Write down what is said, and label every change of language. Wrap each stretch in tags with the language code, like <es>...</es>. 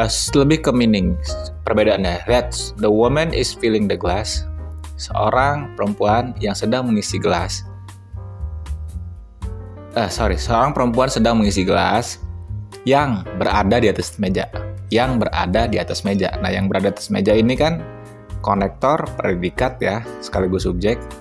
<id>Lebih ke meaning perbedaannya.</id> <en>That's the woman is filling the glass.</en> <id>Seorang perempuan yang sedang mengisi gelas. Seorang perempuan sedang mengisi gelas yang berada di atas meja. Yang berada di atas meja. Nah, yang berada di atas meja ini kan konektor, predikat ya, sekaligus subjek.</id>